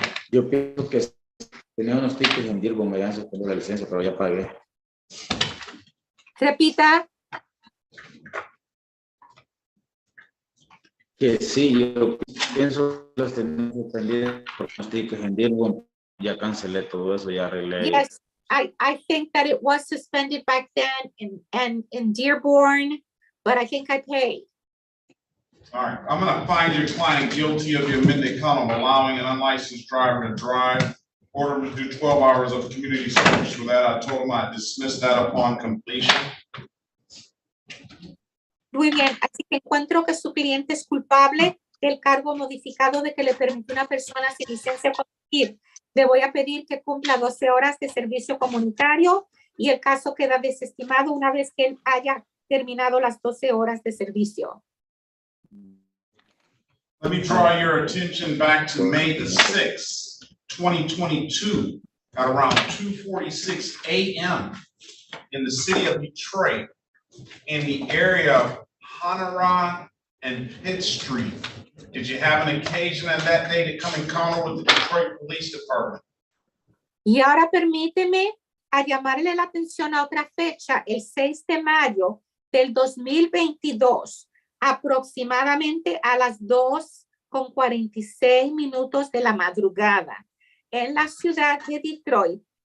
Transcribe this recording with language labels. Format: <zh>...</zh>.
<es>Yo pienso que tenía unos tickets en Dearborn, me habían suspendido la licencia, pero ya pagué. Repita. Que sí, yo pienso que los tenía suspendidos por unos tickets en Dearborn. Ya cancelé todo eso, ya arreglé.</es> <en>Yes, I think that it was suspended back then in Dearborn, but I think I paid. All right, I'm gonna find your client guilty of the amended count of allowing an unlicensed driver to drive. Order him to do 12 hours of community service. For that, I told him I'd dismiss that upon completion.</en> <es>Muy bien, así que encuentro que su cliente es culpable del cargo modificado de que le permitió a una persona sin licencia conducir. Le voy a pedir que cumpla 12 horas de servicio comunitario y el caso queda desestimado una vez que él haya terminado las 12 horas de servicio.</es> <en>Let me draw your attention back to May the 6th, 2022, at around 2:46 a.m. in the city of Detroit, in the area of Honoran and Pitt Street. Did you have an occasion on that day to come encounter with the Detroit Police Department?</en> <es>Y ahora permíteme a llamarle la atención a otra fecha, el 6 de mayo del 2022, aproximadamente a las 2:46 de la madrugada, en la ciudad de Detroit.</es>